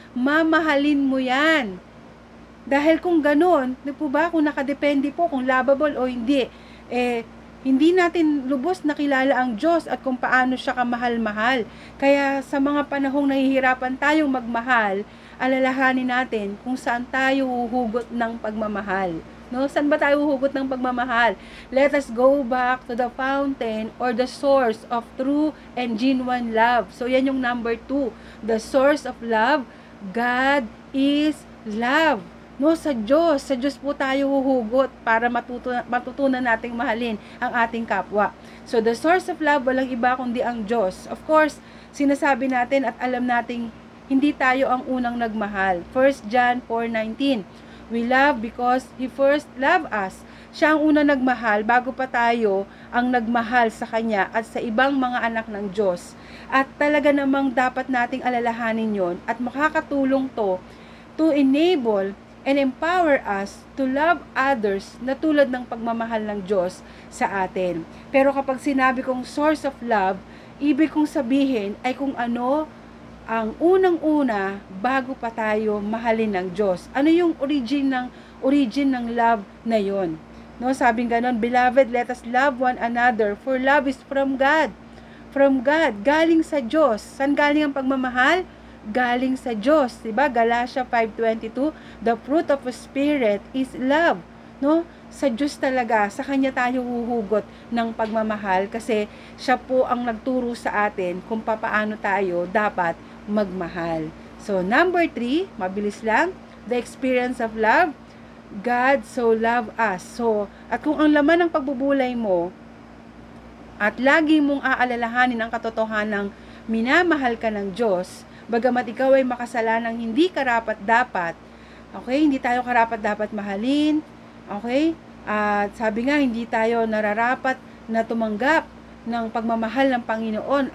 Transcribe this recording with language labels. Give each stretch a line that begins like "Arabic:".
Filipino: Mamahalin mo yan. Dahil kung ganun, di po ba, kung nakadepende po, kung lovable o hindi, hindi natin lubos nakilala ang Diyos at kung paano siya kamahal-mahal. Kaya sa mga panahong nahihirapan tayong magmahal, alalahanin natin kung saan tayo huhugot ng pagmamahal. No? Saan ba tayo huhugot ng pagmamahal?
English: Let us go back to the fountain or the source of true and genuine love.
Filipino: So yan yung
English: number 2. The source of love, God is love.
Filipino: No, sa Diyos po tayo huhugot para matutunan nating mahalin ang ating kapwa. So,
English: the source of love,
Filipino: walang iba kundi ang Diyos. Of course, sinasabi natin at alam nating hindi tayo ang unang nagmahal.
English: 1 John 4:19, we love because He first loved us.
Filipino: Siya ang unang nagmahal bago pa tayo ang nagmahal sa Kanya at sa ibang mga anak ng Diyos. At talaga namang dapat nating alalahanin yon at makakatulong
English: to enable and empower us to love others
Filipino: na tulad ng pagmamahal ng Diyos sa atin. Pero kapag sinabi kong
English: source of love,
Filipino: ibig kong sabihin ay kung ano ang unang-una bago pa tayo mahalin ng Diyos. Ano yung origin ng love na yon? No, sabing ganon,
English: beloved, let us love one another, for love is from God. From God,
Filipino: galing sa Diyos. Saan galing ang pagmamahal? Galing sa Diyos, 'di ba?
English: Galatia 5:22, the fruit of the spirit is love, no?
Filipino: Sa Diyos talaga, sa Kanya tayo huhugot ng pagmamahal kasi siya po ang nagturo sa atin kung paano tayo dapat magmahal.
English: So, number 3,
Filipino: mabilis lang,
English: the experience of love, God so loved us.
Filipino: So, at kung ang laman ng pagbubulay mo at lagi mong aalalahanin ang katotohanan ng minamahal ka ng Diyos, bagamat ikaw ay makasalanang hindi karapat-dapat, okay, hindi tayo karapat-dapat mahalin, okay, at sabi nga, hindi tayo nararapat na tumanggap ng pagmamahal ng Panginoon.